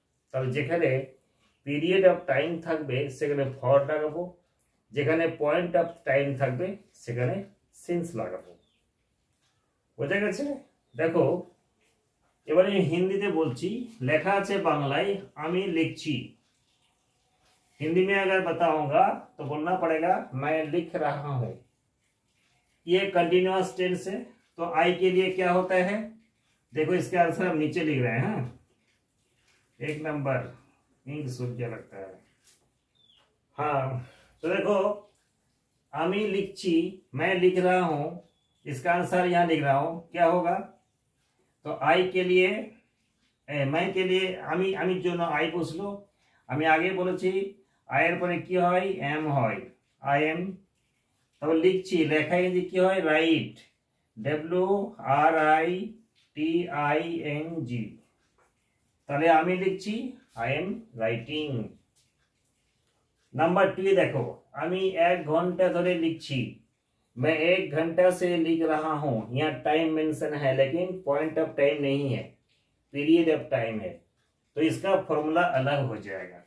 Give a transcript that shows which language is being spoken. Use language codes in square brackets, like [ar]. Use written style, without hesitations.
[bn] তাহলে যেখানে period of time থাকবে সেখানে ফর লাগাবো, যেখানে পয়েন্ট অফ টাইম থাকবে সেখানে সিন্স লাগাবো। বোঝা গেছে? দেখো এবারে আমি হিন্দিতে বলছি, লেখা আছে বাংলায় আমি লিখছি। [hi] हिंदी में अगर बताऊंगा तो बोलना पड़ेगा मैं लिख रहा हूं। ये कंटिन्यूअस टेंस है, तो आई के लिए क्या होता है, देखो इसका आंसर हम नीचे लिख रहे हैं। 1 नंबर इंक सूख गया लगता है। हाँ तो देखो आमी लिखची, मैं लिख रहा हूं, इसका आंसर यहां लिख रहा हूं, क्या होगा, तो आई के लिए मैं के लिए आमी आमी जो ना आई पूछलो, [bn] আমি আগে বলেছি আয়ের পরে কি হয়, এম হয়, আই এম। তবে লিখছি, লেখায় যে কি হয়, রাইট, WRITING। তাহলে আমি লিখছি আই এম রাইটিং। [hi] नंबर 2 देखो, [bn] আমি 1 ঘন্টা ধরে লিখছি, [hi] मैं 1 घंटा से लिख रहा हूं। यहाँ टाइम मेंशन है लेकिन पॉइंट ऑफ टाइम नहीं है, पीरियड ऑफ टाइम है, तो इसका फॉर्मूला अलग हो जाएगा।